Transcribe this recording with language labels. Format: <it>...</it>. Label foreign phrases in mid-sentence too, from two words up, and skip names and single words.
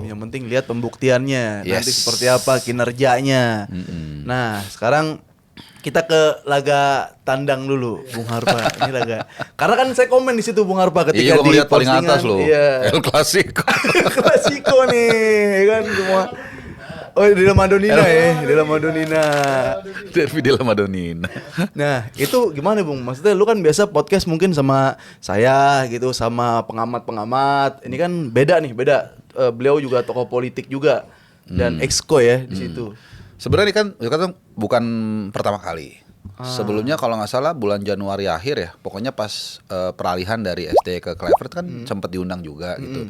<id>Yang penting lihat pembuktiannya, nanti seperti apa kinerjanya. Nah sekarang kita ke laga tandang dulu, Bung Harpa. Ini laga, karena kan saya komen di situ Bung Harpa ketika Iya, gue di lihat paling atas loh, El Clasico. Klasiko nih, kan semua. Oh di La Madonnina ya, di La Madonnina. Derby di La Madonnina. Nah itu gimana Bung? Maksudnya lu kan biasa podcast mungkin sama saya gitu, sama pengamat-pengamat. Ini kan beda nih, beda. Beliau juga tokoh politik juga dan exco ya di situ. Sebenarnya kan bukan pertama kali. Sebelumnya kalau nggak salah bulan Januari akhir ya, pokoknya pas peralihan dari SD ke Kluivert kan sempat diundang juga gitu.</id>